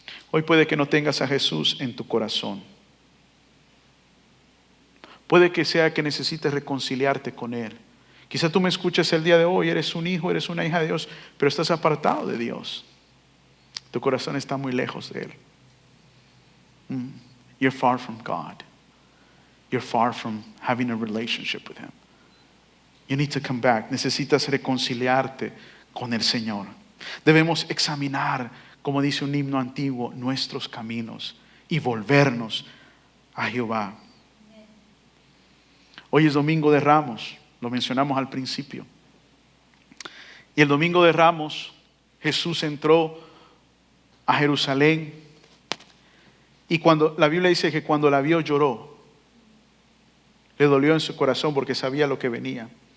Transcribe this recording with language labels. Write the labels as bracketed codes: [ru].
[es] Hoy puede que no tengas a Jesús en tu corazón. Puede que sea que necesites reconciliarte con Él. Quizá tú me escuches el día de hoy, eres un hijo, eres una hija de Dios, pero estás apartado de Dios. Tu corazón está muy lejos de Él. [en] You're far from God. You're far from having a relationship with Him. You need to come back. [es] Necesitas reconciliarte con el Señor. Debemos examinar, como dice un himno antiguo, nuestros caminos y volvernos a Jehová. Hoy es Domingo de Ramos, lo mencionamos al principio. Y el Domingo de Ramos, Jesús entró a Jerusalén y cuando la Biblia dice que cuando la vio lloró, le dolió en su corazón porque sabía lo que venía.